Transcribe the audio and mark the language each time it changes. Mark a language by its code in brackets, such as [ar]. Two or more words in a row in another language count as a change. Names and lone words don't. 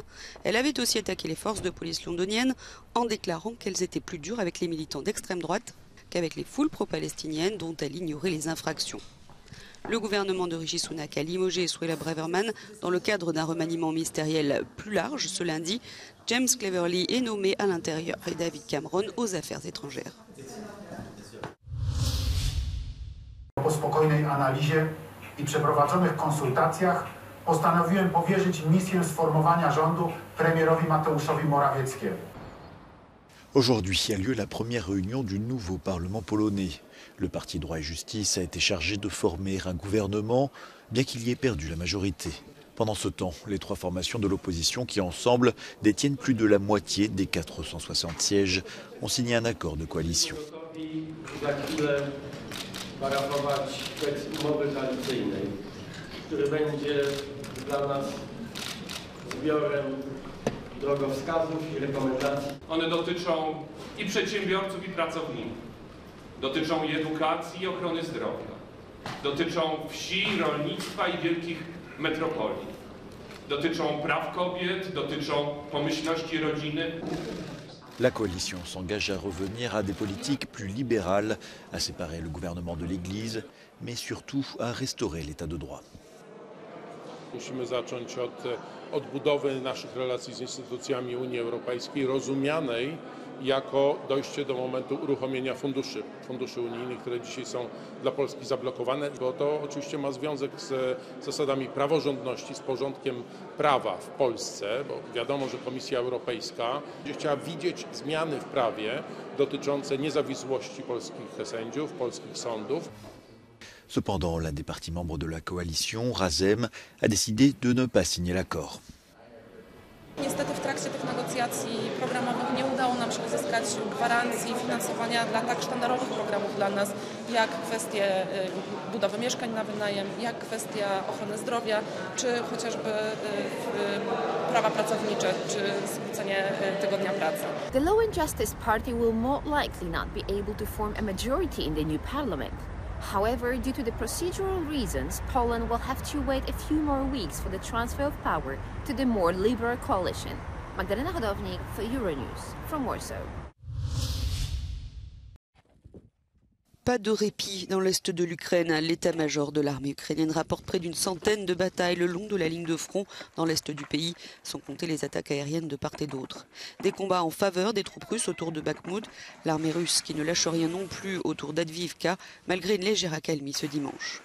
[fr] Elle avait aussi attaqué les forces de police londoniennes en déclarant qu'elles étaient plus dures avec les militants d'extrême droite qu'avec les foules pro-palestiniennes dont elle ignorait les infractions. Le gouvernement de Rishi Sunak a limogé Suella Braverman dans le cadre d'un remaniement ministériel plus large ce lundi. James Cleverly est nommé à l'Intérieur et David Cameron aux Affaires étrangères. [pl] Po spokojnej analizie I przeprowadzonych konsultacjach postanowiłem powierzyć misję sformowania rządu premierowi Mateuszowi Morawieckiemu. [fr] Aujourd'hui a lieu la première réunion du nouveau Parlement polonais. Le parti Droit et Justice a été chargé de former un gouvernement, bien qu'il y ait perdu la majorité. Pendant ce temps, les 3 formations de l'opposition qui ensemble détiennent plus de la moitié des 460 sièges ont signé un accord de coalition. [pl] One dotyczą I przedsiębiorców, I pracowników. [fr] 100 000 personnes, 100 000 à Paris. Pour protester contre la montée de l'antisémitisme dans le pays. [pl] Dotyczą i edukacji, i ochrony zdrowia. Dotyczą wsi, rolnictwa i wielkich metropolii. Dotyczą praw kobiet, dotyczą pomyślności rodziny. [fr] La coalition s'engage à revenir à des politiques plus libérales, à séparer le gouvernement de l'Église, mais surtout à restaurer l'état de droit. [pl] Musimy zacząć od odbudowy naszych relacji z instytucjami Unii Europejskiej, rozumianej jako dojście do momentu uruchomienia funduszy unijnych, które dzisiaj są dla Polski zablokowane, bo to oczywiście ma związek z zasadami praworządności, z porządkiem prawa w Polsce, bo wiadomo, że Komisja Europejska będzie chciała widzieć zmiany w prawie dotyczące niezawisłości polskich sędziów, polskich sądów. [fr] Cependant, l'un des partis membres de la coalition, Razem, a décidé de ne pas signer l'accord. [pl] Niestety w trakcie tych negocjacji programowych nie udało nam się uzyskać gwarancji finansowania dla tak sztandarowych programów dla nas, jak kwestie budowy mieszkań na wynajem, jak kwestia ochrony zdrowia, czy chociażby prawa pracownicze, czy skrócenie tygodnia pracy. [en] The Law and Justice Party will more likely not be able to form a majority in the new parliament. However, due to the procedural reasons, Poland will have to wait a few more weeks for the transfer of power to the more liberal coalition. Magdalena Hodownik for Euronews from Warsaw. [fr] Pas de répit dans l'est de l'Ukraine. L'état-major de l'armée ukrainienne rapporte près d'une centaine de batailles le long de la ligne de front dans l'est du pays, sans compter les attaques aériennes de part et d'autre. Des combats en faveur des troupes russes autour de Bakhmout, l'armée russe qui ne lâche rien non plus autour d'Advivka, malgré une légère accalmie ce dimanche.